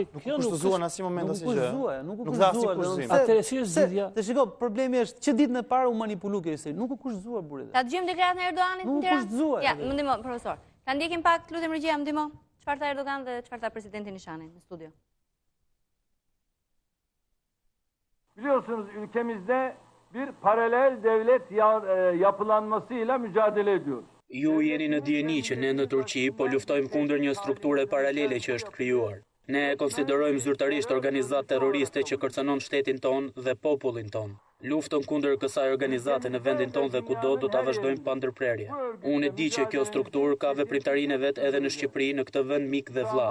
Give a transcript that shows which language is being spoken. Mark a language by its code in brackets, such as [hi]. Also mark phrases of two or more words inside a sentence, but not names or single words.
[sq] Kjo nuk kushtozuan në asnjë moment asnjë gjë. Nuk u kushtozuan. Atëherë si është zgjidhja? Të shiko, problemi është që ditën e parë u manipulu kjo histori. Nuk u kushtozuar burrë. Ta dëgjojmë deklaratën e Erdoganit në Tiranë? Nuk u kushtozuar. Ja, më ndihmo, profesor. Ta ndjekim pak, lutem regjia, më ndihmo. Çfarë tha Erdogan dhe çfarë tha presidenti Nishani në studio? [tr] Biliyorsunuz ülkemizde bir paralel devlet yapılanmasıyla mücadele ediyoruz. [sq] Ju jeni në dieni që ne në Turqi po luftojmë kundër një strukture paralele që është krijuar. Ne konsiderojmë zyrtarisht organizatë terroriste që kërcënon shtetin ton dhe popullin ton. Luftën kundër kësaj organizate në vendin ton dhe kudo do ta vazhdojmë pa ndërprerje. Unë e di që kjo strukturë ka veprimtarinë e vet edhe në Shqipëri, në këtë vend mik dhe vëlla.